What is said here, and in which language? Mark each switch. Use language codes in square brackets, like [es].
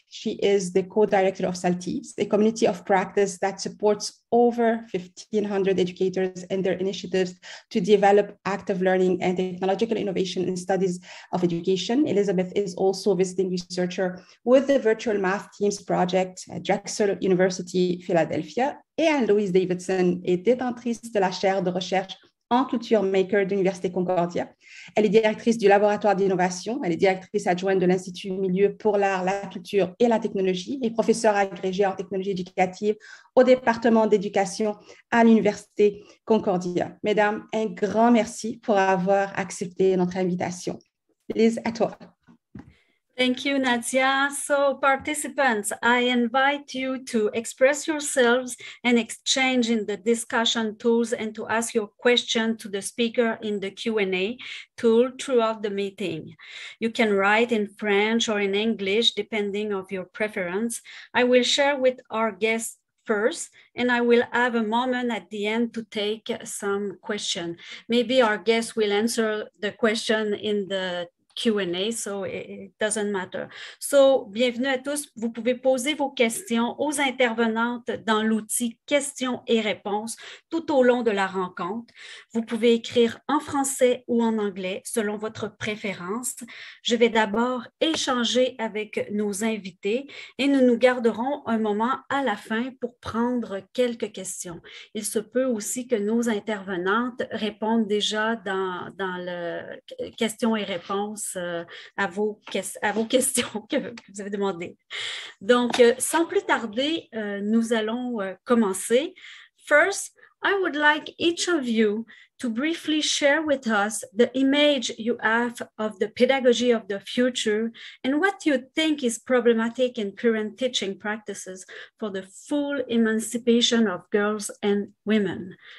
[en] She is the co-director of SALTIS, a community of practice that supports over 1,500 educators in their initiatives to develop active learning and technological innovation in studies of education. Elizabeth is also a visiting researcher with the Virtual Math Teams Project at Drexel University, Philadelphia. [fr] Et Anne-Louise Davidson est détentrice de la chaire de recherche en Culture Maker de l'Université Concordia. Elle est directrice du laboratoire d'innovation, elle est directrice adjointe de l'Institut Milieu pour l'art, la culture et la technologie et professeure agrégée en technologie éducative au département d'éducation à l'Université Concordia. Mesdames, un grand merci pour avoir accepté notre invitation. Lise, à toi. [en] Thank you, Nadia. So participants, I invite you to express yourselves and exchange in the discussion tools and to ask your question to the speaker in the Q&A tool throughout the meeting. You can write in French or in English, depending on your preference. I will share with our guests first, and I will have a moment at the end to take some question. Maybe our guests will answer the question in the Q&A, so it doesn't matter. So, [fr] bienvenue à tous. Vous pouvez poser vos questions aux intervenantes dans l'outil questions et réponses tout au long de la rencontre. Vous pouvez écrire en français ou en anglais selon votre préférence. Je vais d'abord échanger avec nos invités et nous garderons un moment à la fin pour prendre quelques questions. Il se peut aussi que nos intervenantes répondent déjà dans le questions et réponses à vos questions que vous avez demandées. Donc, sans plus tarder, nous allons commencer. [en] First, I would like each of you to briefly share with us the image you have of the pedagogy of the future and what you think is problematic in current teaching practices for the full emancipation of girls and women.